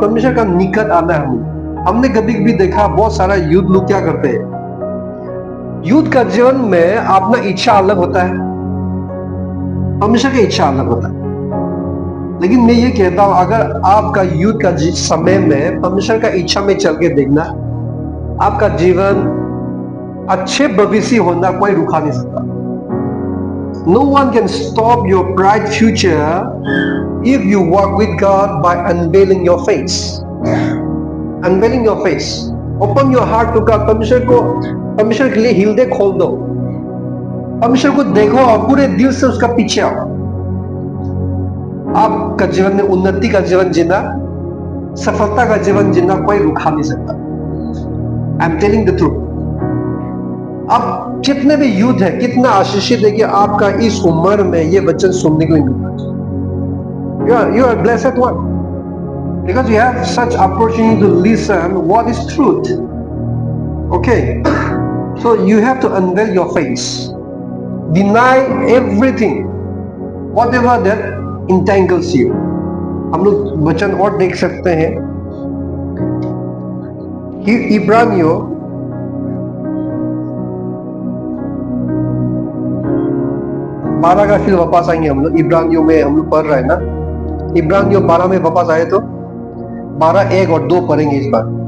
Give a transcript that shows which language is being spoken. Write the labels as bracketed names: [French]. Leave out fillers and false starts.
[Hindi] परमेश्वर का निकट आना है। हमने कभी कभी देखा बहुत सारा यूथ लोग क्या करते हैं, यूथ का जीवन में अपना इच्छा अलग होता है, परमेश्वर की इच्छा अलग होता है। लेकिन मैं ये कहता हूं, अगर आपका यूथ का समय में परमेश्वर का इच्छा में चल के देखना, आपका जीवन अच्छे भविष्य होना कोई रुका नहीं सकता। [English] No one can stop your bright future if you walk with God by unveiling your face. Unveiling your face. Open your heart to God. [Hindi] परमेश्वर के लिए हृदय खोल दो, परमेश्वर को देखो और पूरे दिल से उसका पीछे आओ। आपका जीवन में उन्नति का जीवन जीना, सफलता का जीवन जीना कोई रुका नहीं सकता। [English] I am telling the truth. [Hindi] आप जितने भी यूथ है, कितना आशीषित है कि आपका इस उम्र में ये वचन सुनने को मिलता है। [English] You are blessed one because you have such opportunity to listen what is truth. Okay, so you have to unveil your face, deny everything, whatever that entangles you. [Hindi] हम लोग वचन और देख सकते हैं कि इब्रानियों 12 का फिर वापस आएंगे हम लोग। इब्रानियों में हम लोग पढ़ रहे हैं ना, इब्रानियों 12 में वापस आए तो 12, 1 और 2 पढ़ेंगे इस बार।